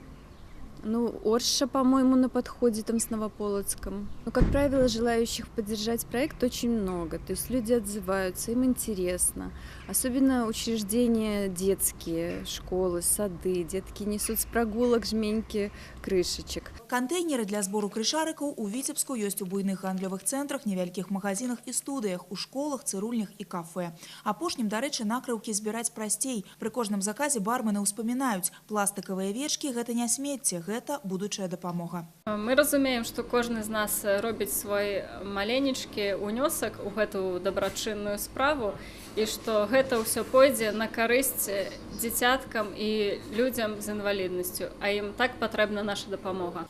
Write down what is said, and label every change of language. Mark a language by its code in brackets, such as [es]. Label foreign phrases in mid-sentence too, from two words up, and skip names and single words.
[ru] Орша, по-моему, на подходе там с Новополоцком. Но, как правило, желающих поддержать проект очень много. То есть люди отзываются, им интересно. Особенно учреждения детские, школы, сады. Детки несут с прогулок жменьки крышечек. [be] Контейнеры для збору крышарыкаў у Віцебску ёсць у буйных гандлёвых цэнтрах, невялікіх магазинах і студыях, у школах, цырульнях і кафе. Апошнім, дарэчы, накрыўкі збіраць прасцей. Пры кожным заказе бармены ўспамінаюць: пластыкавыя вечкі – гэта не смецце, гэта будучая дапамога. Мы разумеем, што кожны з нас робіць свой маленечкі унёсак у гэту дабрачынную справу і што гэта ўсё пойдзе на карысць дзіцяткам і людзям з інваліднасцю, а ім так патрэбна наша дапамога.